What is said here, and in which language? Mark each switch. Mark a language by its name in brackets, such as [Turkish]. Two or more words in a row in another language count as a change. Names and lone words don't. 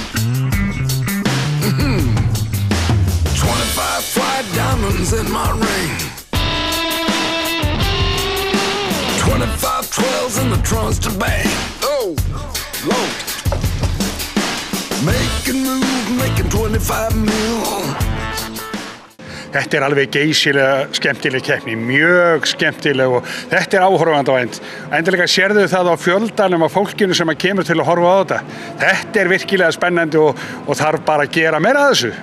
[English] 25 fly diamonds in my ring. 25 12s in the trunks to bang. Oh, Lord. Making moves, making 25 mil. [Icelandic] Þetta alveg geysilega skemmtileg keppni, mjög skemmtileg og þetta áhorfandavænt. Endilega sérðu það á fjöldanum af fólkinu sem kemur til að horfa á þetta. Þetta virkilega spennandi og þarf bara að gera meira af þessu.